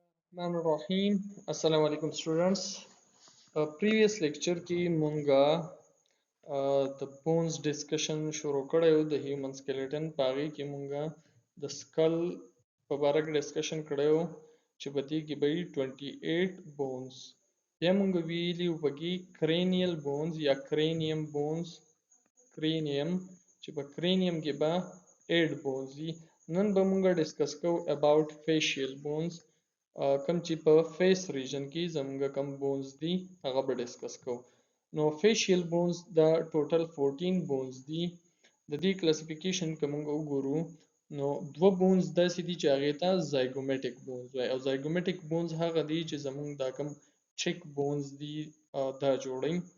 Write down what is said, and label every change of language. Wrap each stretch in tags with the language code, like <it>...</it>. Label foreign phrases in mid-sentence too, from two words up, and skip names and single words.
<ar>Bismillahirrahmanirrahim. السلام عليكم</ar> <ps>students.</ps> <en>Previous lecture</en> <ps>کې مونږه د</ps> <en>bones discussion</en> <ps>شروع کړی و د</ps> <en>human skeleton</en> <ps>په هغې کې مونږه د skull په باره کې discussion کړی و چې په دې کې به وي 28 bones. بیا مونږ ویلي و پکې</ps> <en>cranial bones</en> <ps>یا</ps> <en>cranium bones cranium</en> <ps>چې په cranium کې به 8 bones وي. نن به مونږه discuss کوو</ps> <en>about facial bones</en> <ps>کم چې په</ps> <en>face region</en> <ps>کې زموږ کم بونز دي هغه به ډسکس کوو. نو</ps> <en>facial bones</en> <ps>دا</ps> <en>total 14 bones</en> <ps>دي. د دې کلاسیفیکیشن که موږ وګورو نو دوه بونز داسې دي چې هغې ته</ps> <en>zygomatic bones</en> <ps>وایي او</ps> <en>zygomatic bones</en> <ps>هغه دي چې زموږ دا کم</ps> <en>cheek bones</en> <ps>دي دا جوړوي.</ps>